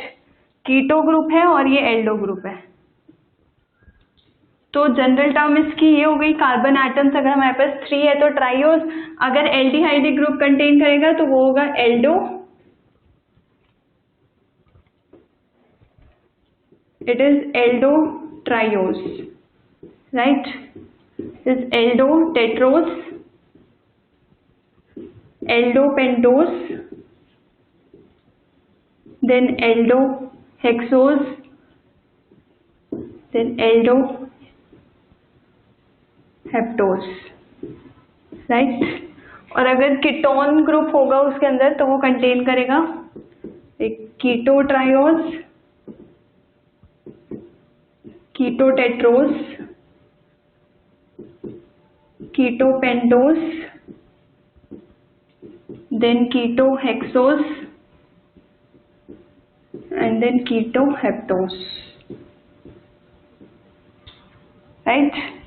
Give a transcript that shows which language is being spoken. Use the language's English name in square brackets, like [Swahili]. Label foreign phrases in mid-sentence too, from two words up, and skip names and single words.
[English] keto group [Hindi] है और ये [English] aldo group [Hindi] है, तो [English] general term [Hindi] इसकी ये हो गई, [English] carbon atoms [Hindi] अगर हमारे पास 3 है तो ट्राइओज, अगर [English] aldehyde group contain [Hindi] करेगा तो वो होगा एल्डो, [English] it is aldo triose, right, is aldo tetrose, aldo pentose, then aldo hexose, then aldo heptose, right. [Hindi] और अगर [English] ketone group [Hindi] होगा उसके अंदर तो वो कंटेन करेगा एक [English] keto triose, keto tetrose, keto pentose, then keto hexose and then keto heptose, right.